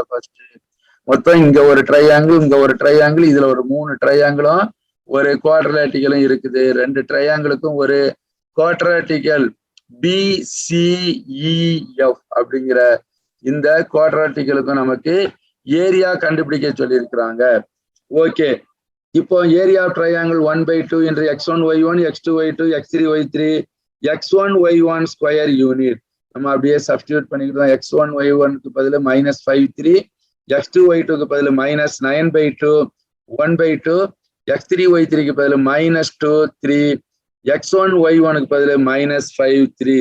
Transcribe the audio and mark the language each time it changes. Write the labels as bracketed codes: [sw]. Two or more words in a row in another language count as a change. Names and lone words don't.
[ta] ஃபர்ஸ்ட் மொத்தம் இங்க ஒரு ட்ரையாங்கிள், இங்க ஒரு ட்ரையாங்கிள், இதுல ஒரு 3 ட்ரையாங்கிளும் ஒரு குவாட்ரலேட்டிக்கலும் இருக்குது. 2 ட்ரையாங்கிளுக்கும் ஒரு குவாட்ராட்டிக்கல் BCEF அப்படிங்கிற இந்த குவாட்ராட்டிக்கலுக்கும் நமக்கு ஏரியா கண்டுபிடிக்க சொல்லியிருக்கிறாங்க. [en] ஓகே, இப்போ area of triangle 1/2 என்று x1 y1 x2 y2 x3 y3 x1 y1 square unit. [ta] நம்ம அப்படியே சப்ஸ்டியூட் பண்ணிக்கிட்டோம். x1 y1க்கு பதில் -5 3, x2 y2க்கு பதில் -9/2 1/2, x3 y3க்கு பதில் -2 3, x1 y1க்கு பதில் -5 3.